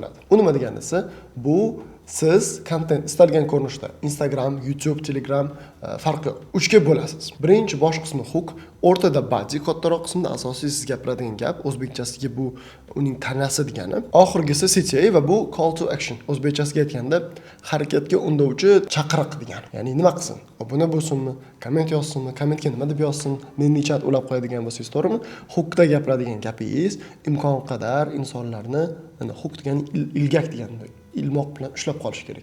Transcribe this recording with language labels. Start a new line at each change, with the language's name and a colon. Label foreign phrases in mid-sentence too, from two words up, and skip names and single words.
Uzbek: U nima degani esa, bu Siz kontent istalgan ko'rinishda Instagram, YouTube, Telegram farqi yo'q. 3 ga bo'lasiz. Birinchi bosh qismi hook, o'rtada body, kattaroq qismida asosiy siz gapiradigan gap, o'zbekchasiga bu uning tanasi degani. Oxirgisi CTA va bu
English: call to action.
Uzbek: O'zbekchasiga aytganda harakatga undovchi chaqiriq degani. Ya'ni nima qilsin? Obuna bo'lsinmi, komment yozsinmi, kommentga nima deb yozsin, meni chat ulab qo'yadigan bo'lsangiz, to'g'rimi? Hookda gapiradigan gapingiz imkon qadar insonlarni, hook degani ilgak degani, ilmoq bilan ushlab qolish kerak.